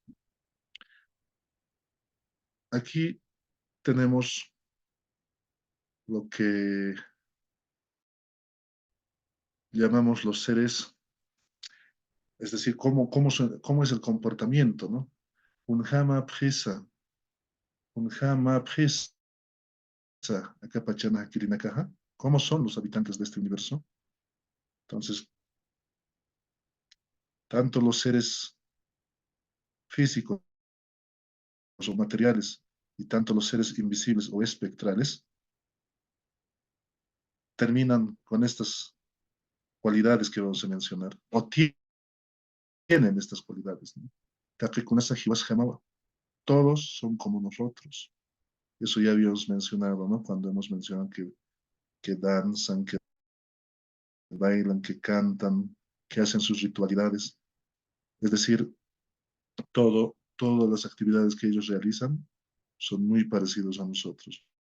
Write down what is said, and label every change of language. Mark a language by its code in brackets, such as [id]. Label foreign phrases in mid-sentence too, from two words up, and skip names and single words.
[es] Aquí tenemos lo que llamamos los seres, es decir, cómo es el comportamiento, ¿no? [ay] Unjama prisa, unjama prisa, acá pachana kirinakaja. [es] ¿Cómo son los habitantes de este universo? Entonces, tanto los seres físicos o materiales y tanto los seres invisibles o espectrales terminan con estas cualidades que vamos a mencionar, o tienen estas cualidades, ¿no? [ay] Taqikunasa jiwas jamawa. [es] todos son como nosotros. Eso ya habíamos mencionado, ¿no? Cuando hemos mencionado que danzan, que bailan, que cantan, que hacen sus ritualidades. Es decir, todas las actividades que ellos realizan son muy parecidos a nosotros.